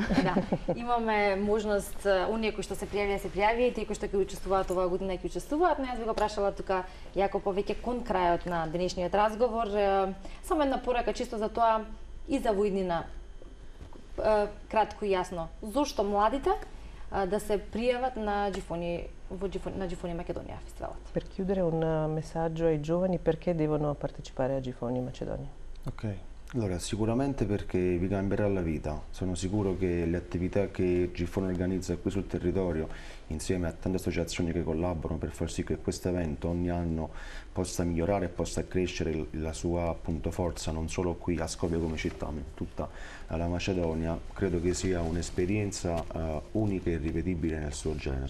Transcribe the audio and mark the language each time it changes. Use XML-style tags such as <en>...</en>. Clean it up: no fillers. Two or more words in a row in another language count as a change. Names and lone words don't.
<mk>Да, имаме можност, оние кои што се пријави, и тие кои што ќе учествуваат оваа година ќе учествуваат, но јас би го прашала тука јако повеќе кон крајот на денешниот разговор, само една порака чисто за тоа и за воиднина, кратко и јасно, зошто младите да се пријават на Gifoni Македонија фестивалот?</mk> <it>Per chiudere un messaggio ai giovani perché devono partecipare a Gifoni Macedonia? Ok, allora sicuramente perché vi cambierà la vita. Sono sicuro che le attività che Gifoni organizza qui sul territorio, insieme a tante associazioni che collaborano per far sì che questo evento ogni anno possa migliorare e possa crescere la sua appunto forza non solo qui a Skopje come città ma in tutta la Macedonia, credo che sia un'esperienza unica e irripetibile nel suo genere.</it>